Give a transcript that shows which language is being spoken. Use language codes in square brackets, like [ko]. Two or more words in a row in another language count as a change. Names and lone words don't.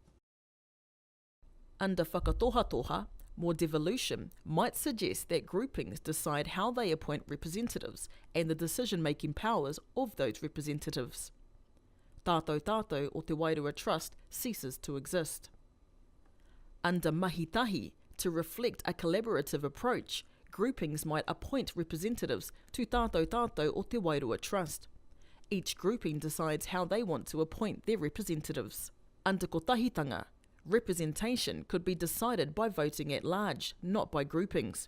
[en] Under whakatohatoha, more devolution might suggest that groupings decide how they appoint representatives and the decision-making powers of those representatives. Tātou or te Wairoa Trust ceases to exist. Under [mi] mahi tahi, [en] to reflect a collaborative approach, groupings might appoint representatives to tātou or te Wairoa Trust. Each grouping decides how they want to appoint their representatives. Under KOTAHITANGA, representation could be decided by voting at large, not by groupings.